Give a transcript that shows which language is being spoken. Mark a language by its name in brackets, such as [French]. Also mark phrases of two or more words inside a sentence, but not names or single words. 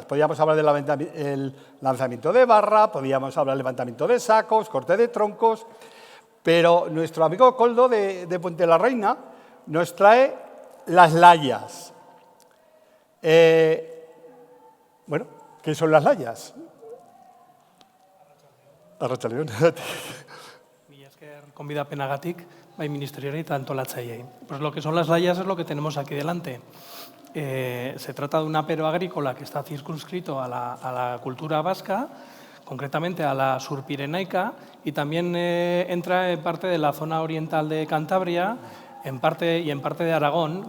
[Spanish] Podríamos hablar del lanzamiento de barra, podríamos hablar del levantamiento de sacos, corte de troncos, pero nuestro amigo Koldo de Puente la Reina nos trae las layas. Bueno, ¿qué son las layas? [Basque] Arratsaldeon. Mila esker gonbidapenagatik, bai ministeriari eta antolatzaileei. [Spanish] Pues lo que son las layas es lo que tenemos aquí delante. Se trata de un apero agrícola que está circunscrito a la cultura vasca, concretamente a la surpirenaica, y también entra en parte de la zona oriental de Cantabria y en parte de Aragón.